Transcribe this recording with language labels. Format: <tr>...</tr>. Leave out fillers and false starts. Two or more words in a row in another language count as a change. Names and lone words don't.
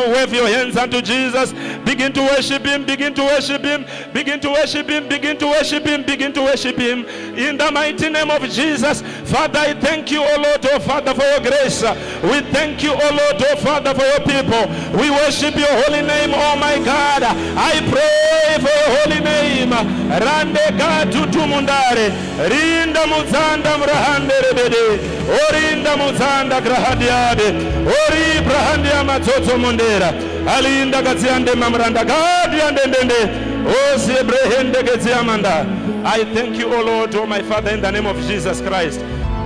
<en>Wave your hands unto Jesus. Begin to worship him, begin to worship him, begin to worship him, begin to worship him, begin to worship him. In the mighty name of Jesus. Father, I thank you, O Lord, oh Father, for your grace. We thank you, O Lord, O Father, for your people. We worship your holy name, oh my God. I pray for your holy name. Rande katu tumundare. Rinda muzanda mrahande rebede. Orinda muzanda grahadiade. Ori brahandia matoto mundera. Alinda gaziande mamranda gadi andende. I thank you, O Lord, O my Father, in the name of Jesus Christ.</en>